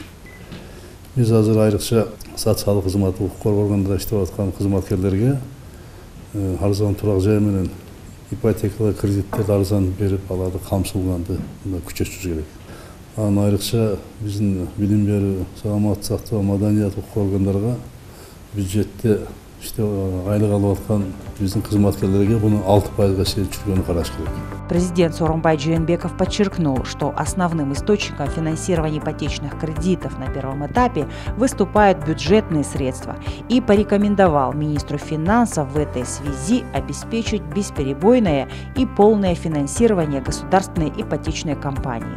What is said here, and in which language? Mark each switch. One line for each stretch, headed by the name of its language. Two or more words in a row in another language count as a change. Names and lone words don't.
Kyrgyz: Биз азыр айрыкча социалдык кызмат, укук коргоо органдарында иштеп аткан кызматкерлерге арзан турак жай менен ипотекалык кредиттерди арзан берип аларды камсыздыганды күчөтүш керек. Анан айрыкча биздин билим берүү, саламаттык сактоо, маданият укук органдарга бюджетте айлык алып аткан биздин кызматкерлерге буну 6%-га чейин түшүргөнү караш керек.
Russian: Президент Сооронбай Жээнбеков подчеркнул, что основным источником финансирования ипотечных кредитов на первом этапе выступают бюджетные средства и порекомендовал министру финансов в этой связи обеспечить бесперебойное и полное финансирование государственной ипотечной компании.